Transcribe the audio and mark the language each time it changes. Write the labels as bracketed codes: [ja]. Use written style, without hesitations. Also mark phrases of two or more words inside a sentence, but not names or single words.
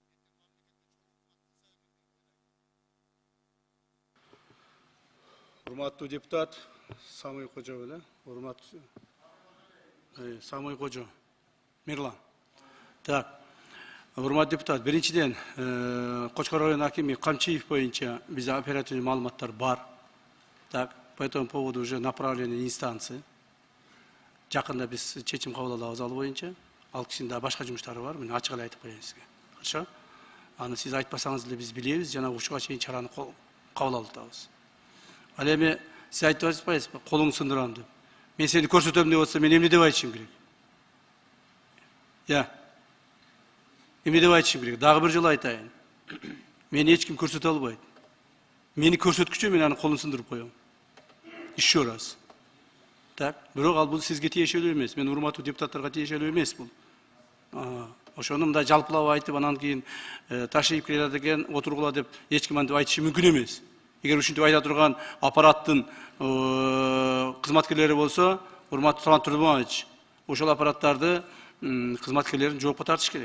[ky] Урматтуу депутат Самый Кожо беле? Урматтуу Самый Кожо. Мирлан. Так. Урматтуу депутат, биринчиден Кочкор район акими Камчиев боюнча бизде оперативный маалыматтар бар. [ru] Так, по этому поводу уже направлены инстанции. [ky] Жакында биз чечим кабыл алабыз ал боюнча. Ал кишинин да башка жумуштары бар. Мен ачык эле айтып коеюн сизге. [ru] Хорошо? [ky] Аны сиз айтпасаңыз деле биз билебиз, жана ушуга чейин чараны кабыл алып атабыз. Ал эми сиз айтып атпайсызбы, колуңду сындырам деп. Мен сени көрсөтөм деп атса, мен эмне деп айтышым керек? Я. Эмне деп айтышым керек? Дагы бир жолу айтайын. Мени эч ким көрсөтө албайт. Мени көрсөткүчө мен аны колун сындырып коем. [ru] Еще раз. Так, [ky] бирок ал бул сизге тиешелүү эмес. Мен урматтуу депутаттарга тиешелүү эмес бул. Ошону мындай жалпылап айтып, анан кийин ташыйып келе деген отургула деп эч ким антип айтышы мүмкүн эмес. Эгер ушинтип айта турган аппараттын кызматкерлери болсо, урматтуу Талант Турдумович, ошол аппараттарды кызматкерлерин жоопко тартыш керек.